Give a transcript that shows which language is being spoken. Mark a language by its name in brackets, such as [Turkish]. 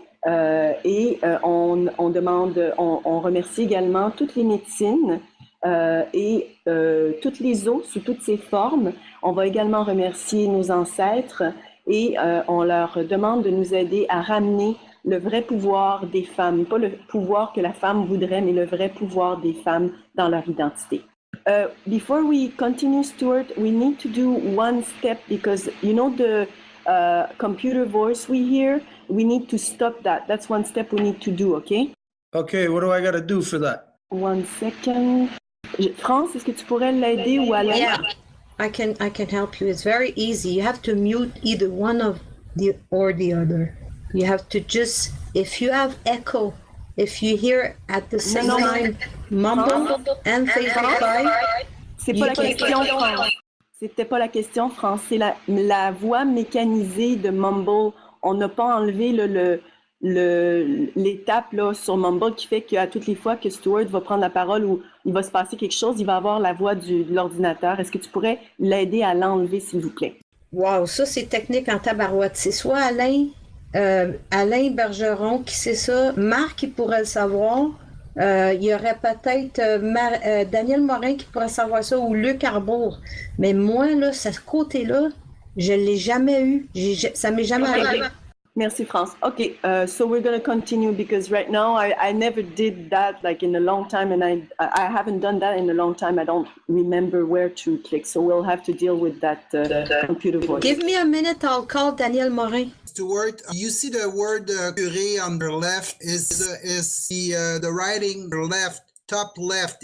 [French] Et on remercie également toutes les médecines et toutes les eaux sous toutes ces formes. On va également remercier nos ancêtres et on leur demande de nous aider à ramener le vrai pouvoir des femmes, pas le pouvoir que la femme voudrait, mais le vrai pouvoir des femmes dans leur identité. [English] Before we continue, Stuart, we need to do one step because you know the computer voice we hear, we need to stop that. That's one step we need to do, okay? Okay, what do I got to do for that? One second. [French] France, est-ce que tu pourrais l'aider ou Alain? [English] Yeah, I can help you. It's very easy. You have to mute either one of the other. You have to just, if you have echo, if you hear at the same time mumble and Facebook Live. [French] C'est pas la question, France. C'était pas la question, France. C'est la voix mécanisée de Mumble. On n'a pas enlevé l'étape là, sur Mumble qui fait qu'à toutes les fois que Stuart va prendre la parole ou il va se passer quelque chose, il va avoir la voix de l'ordinateur. Est-ce que tu pourrais l'aider à l'enlever, s'il vous plaît? Wow, ça c'est technique en tabarouette. C'est soit Alain Bergeron qui sait ça, Marc qui pourrait le savoir, il y aurait peut-être Daniel Morin qui pourrait savoir ça ou Luc Arbour. Mais moi, là, ce côté-là, je ne l'ai jamais eu. Ça ne m'est jamais arrivé. Merci, France. [English] Okay, so we're going to continue because right now I never did that like in a long time, and I haven't done that in a long time. I don't remember where to click, so we'll have to deal with that computer voice. Give me a minute, I'll call Daniel Morin. Stuart, you see the word curé on the left is the writing left, top left.